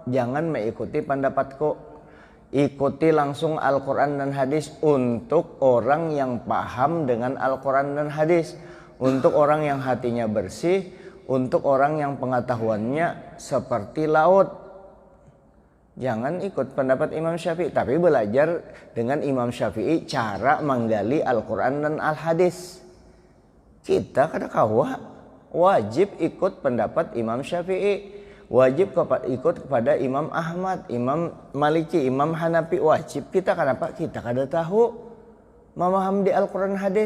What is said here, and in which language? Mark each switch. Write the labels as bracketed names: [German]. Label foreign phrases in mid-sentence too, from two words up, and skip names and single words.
[Indonesian] Jangan mengikuti pendapatku. Ikuti langsung Al-Quran dan hadis untuk orang yang paham dengan Al-Quran dan hadis. Untuk orang yang hatinya bersih, untuk orang yang pengetahuannya seperti laut. Jangan ikut pendapat Imam Syafi'i, tapi belajar dengan Imam Syafi'i cara menggali Al-Quran dan Al-Hadis. Kita [Banjar] kada kawa [Indonesian] wajib ikut pendapat Imam Syafi'i, wajib ikut kepada Imam Ahmad, Imam Maliki, Imam Hanafi, wajib kita. Kenapa? Kita kada tahu memaham di Al-Quran hadis.